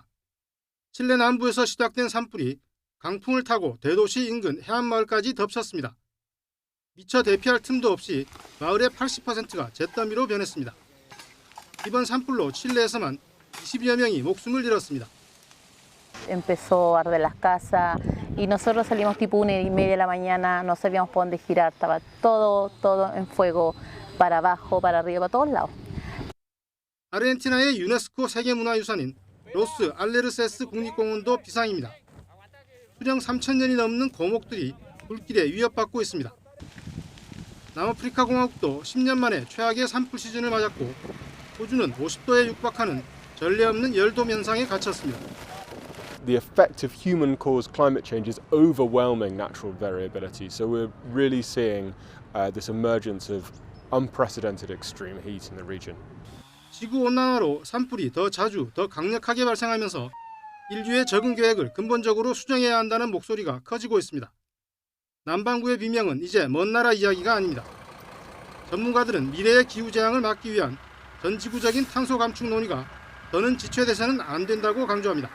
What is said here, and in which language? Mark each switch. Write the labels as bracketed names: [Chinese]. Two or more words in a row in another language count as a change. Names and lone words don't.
[Korean] 칠레 남부에서 시작된 산불이 강풍을 타고 대도시 인근 해안마을까지 덮쳤습니다. 미처 대피할 틈도 없이 마을의 80%가 잿더미로 변했습니다. 이번 산불로 칠레에서만 20여 명이 목숨을 잃었습니다. [Spanish] Empezó a arder las casas y nosotros salimos tipo 1:30 de la mañana, no sabíamos por dónde girar, estaba todo en fuego, para abajo, para arriba, para todos lados. [Korean] 아르헨티나의 유네스코 세계문화유산인 로스 알레르세스 국립공원도 비상입니다. 수령 3,000년이 넘는 고목들이 불길에 위협받고 있습니다. 남아프리카 공화국도 10년 만에 최악의 산불 시즌을 맞았고 호주는 50도에 육박하는 전례 없는 열돔 현상에 갇혔습니다. [English] The effect of human-caused climate change is overwhelming natural variability. So we're really seeing this emergence of unprecedented extreme heat in the region. [Korean] 지구 온난화로 산불이 더 자주, 더 강력하게 발생하면서 인류의 적응 계획을 근본적으로 수정해야 한다는 목소리가 커지고 있습니다. 남반구의 비명은 이제 먼 나라 이야기가 아닙니다. 전문가들은 미래의 기후재앙을 막기 위한 전 지구적인 탄소 감축 논의가 더는 지체돼서는 안 된다고 강조합니다.